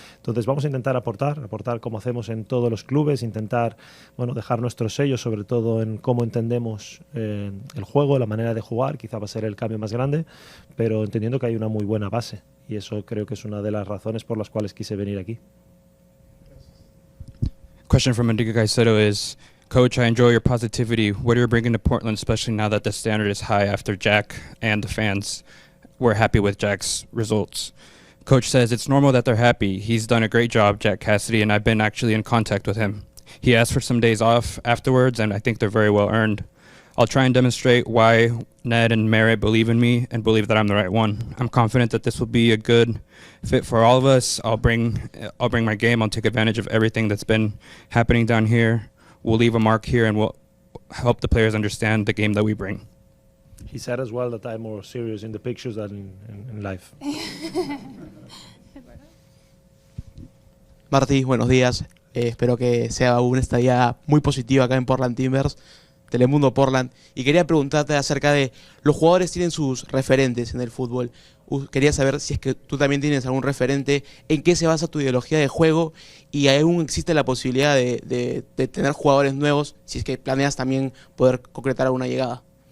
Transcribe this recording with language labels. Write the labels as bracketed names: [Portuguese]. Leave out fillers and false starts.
[Spanish] Entonces vamos a intentar aportar como hacemos en todos los clubes, intentar dejar nuestro sello, sobre todo en cómo entendemos el juego, la manera de jugar. Quizá va a ser el cambio más grande, pero entendiendo que hay una muy buena base y eso creo que es una de las razones por las cuales quise venir aquí. [English] Question from Enrique Caicedo is, Coach, I enjoy your positivity. What are you bringing to Portland, especially now that the standard is high after Jack and the fans were happy with Jack's results? Coach says it's normal that they're happy. He's done a great job, Jack Cassidy, and I've been actually in contact with him. He asked for some days off afterwards, and I think they're very well earned. I'll try and demonstrate why Ned and Merritt believe in me and believe that I'm the right one. I'm confident that this will be a good fit for all of us. I'll bring my game. I'll take advantage of everything that's been happening down here. We'll leave a mark here, and we'll help the players understand the game that we bring. He said as well that I'm more serious in the pictures than in life. [Spanish] Martí, buenos días. Espero que sea una estadía muy positiva acá en Portland Timbers, Telemundo Portland. Y quería preguntarte acerca de los jugadores tienen sus referentes en el fútbol. Quería saber si es que tú también tienes algún referente, en qué se basa tu ideología de juego y aún existe la posibilidad de tener jugadores nuevos, si es que planeas también poder concretar alguna llegada.